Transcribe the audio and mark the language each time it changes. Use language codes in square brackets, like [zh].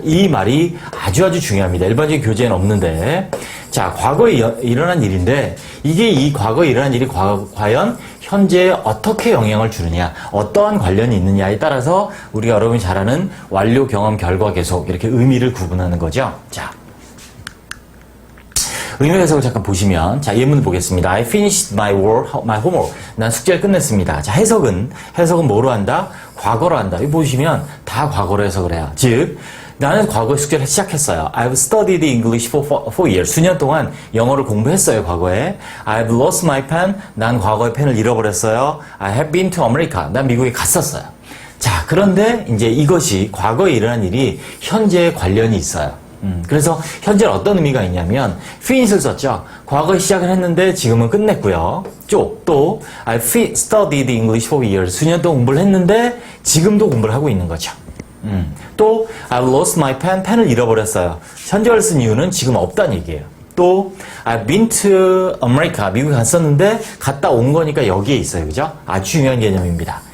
[ko] 이 말이 아주 중요합니다. 일반적인 교재에는 없는데 자, 과거에 일어난 일인데 이게 이 과거에 일어난 일이 과연 현재에 어떻게 영향을 주느냐, 어떠한 관련이 있느냐에 따라서 우리가 여러분이 잘 아는 완료, 경험, 결과, 계속 이렇게 의미를 구분하는 거죠. 자, 의미 해석을 잠깐 보시면 자, 예문을 보겠습니다. [en] I finished my homework. [ko] 난 숙제를 끝냈습니다. 자, 해석은 뭐로 한다? 과거로 한다. 이거 보시면 다 과거로 해석을 해요. 즉 나는 과거에 숙제를 시작했어요. [en] I've studied English for 4 years. [ko] 수년 동안 영어를 공부했어요, 과거에. [en] I've lost my pen. [ko] 난 과거에 펜을 잃어버렸어요. [en] I have been to America. [ko] 난 미국에 갔었어요. 자, 그런데 이제 이것이 과거에 일어난 일이 현재에 관련이 있어요. 그래서 현재는 어떤 의미가 있냐면 finish를 썼죠. 과거에 시작을 했는데 지금은 끝냈고요. [en] 또 I've studied English for years. [ko] 수년 동안 공부를 했는데 지금도 공부를 하고 있는 거죠. [en] 또 I've lost my pen. [ko] 펜을 잃어버렸어요. 현재를 쓴 이유는 지금 없다는 얘기예요. [en] 또 I've been to America. [ko] 미국에 갔었는데 갔다 온 거니까 여기에 있어요. 그죠? 아주 중요한 개념입니다.